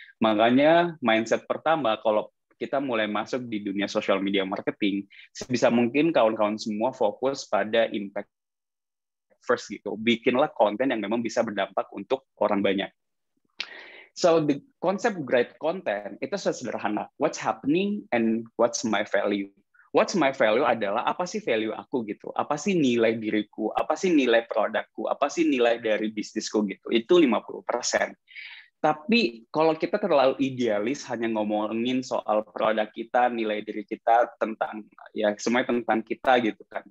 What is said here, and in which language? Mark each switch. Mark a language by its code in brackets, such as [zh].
[id] Makanya mindset pertama kalau kita mulai masuk di dunia social media marketing, sebisa mungkin kawan-kawan semua fokus pada impact first gitu. Bikinlah konten yang memang bisa berdampak untuk orang banyak. [en] So the concept great content [id] itu sederhana. [en] What's happening and what's my value? What's my value [id] adalah apa sih value aku gitu? Apa sih nilai diriku? Apa sih nilai produkku? Apa sih nilai dari bisnisku gitu? Itu 50%. Tapi kalau kita terlalu idealis hanya ngomongin soal produk kita, nilai diri kita, tentang ya semuanya tentang kita gitu kan.